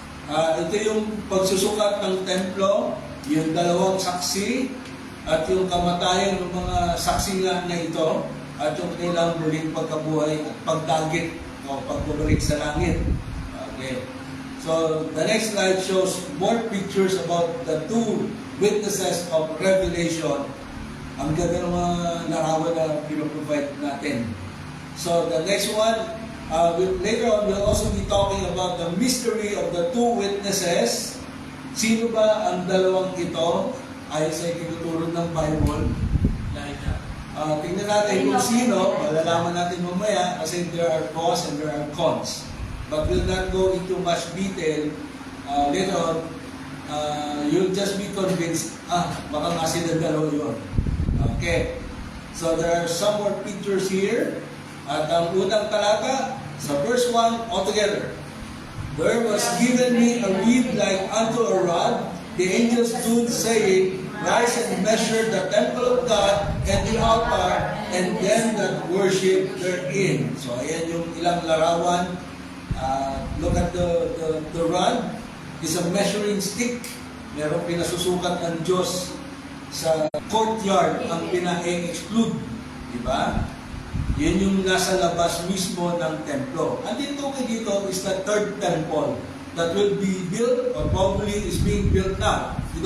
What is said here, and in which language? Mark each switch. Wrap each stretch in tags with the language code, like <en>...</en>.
<tl>Ito yung pagsusukat ng templo, yung 2 saksi, at yung kamatayan ng mga saksi nga na ito, at yung kanilang muling pagkabuhay at pagdagit o pagbabalik sa langit.</tl> <en>Okay. So, the next slide shows more pictures about the 2 witnesses of Revelation.</en> <tl>Ang ganda ng mga larawan na pinoprovide natin.</tl> <en>So, the next one, later on, we'll also be talking about the mystery of the 2 witnesses.</en> <tl>Sino ba ang dalawang ito? Ayon sa itinuturo ng Bible. Tingnan natin kung sino, malalaman natin mamaya kasi there are pros and there are cons.</tl> <en>But we'll not go into much detail. Later on, you'll just be convinced, baka nga sila dalawa yun. Okay. So there are some more pictures here.</en> <tl>At ang unang talata, sa verse 1 altogether.</tl> <en>There was given me a reed like unto a rod. The angel stood saying, Rise and measure the temple of God and the altar and them that worship therein.</en> <tl>So ayan yung ilang larawan. Look at the rod.</tl> <en>It's a measuring stick.</en> <tl>Merong pinasusukat ng Diyos sa courtyard ang pina-exclude. Diba? Yun yung nasa labas mismo ng templo.</tl> <en>Ang tinutukoy dito is the third temple that will be built or probably is being built now.</en>